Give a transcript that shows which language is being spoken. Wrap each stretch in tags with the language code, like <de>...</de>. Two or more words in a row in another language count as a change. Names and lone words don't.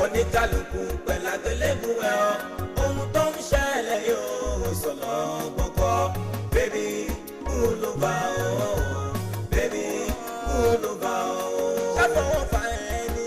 <yo>oníkálukú pẹ̀lú àgbélébù ẹ̀ ọ́ ohun tó ń ṣẹlẹ̀ yóò sọ̀lọ́ gbọ́gbọ́</yo> <en>baby pull over baby pull over</en> <yo>ṣàfọwọ́ fà ẹni</yo>